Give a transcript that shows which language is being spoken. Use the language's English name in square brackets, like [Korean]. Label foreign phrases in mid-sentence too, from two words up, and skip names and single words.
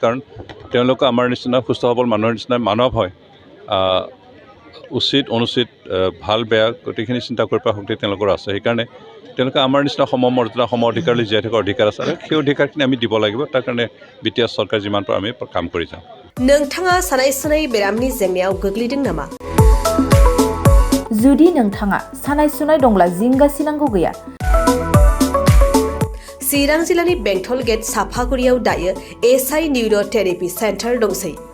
[Assamese] কাৰণ তেওঁলোকে আমাৰ নিচিনা সুস্থ সবল মানুহৰ নিচিনা মানৱ হয়, উচিত অনুচিত ভাল বেয়া গোটেইখিনি চিন্তা কৰিব পৰা শক্তি তেওঁলোকৰ আছে। সেইকাৰণে তেওঁলোকে আমাৰ নিচিনা সমমৰ্যাদা সম অধিকাৰলৈ জীয়াই থকাৰ অধিকাৰ আছে, আৰু সেই অধিকাৰখিনি আমি দিব লাগিব। তাৰ কাৰণে বিটিআৰ চৰকাৰ যিমান পাৰোঁ আমি কাম কৰি যাওঁ। [Bodo] नोंथाङा सानाय सुनाय बेरामनि जेंनायाव गोग्लैदों नामा? जुदि नोंथाङा सानाय सुनाय दंब्ला जिंगासिनांगौ गैया। चिरां जिल्लानि बेंटल गेट साफागुरियाव दायो एसआइ निउर' थेरापि सेन्टार दंसै।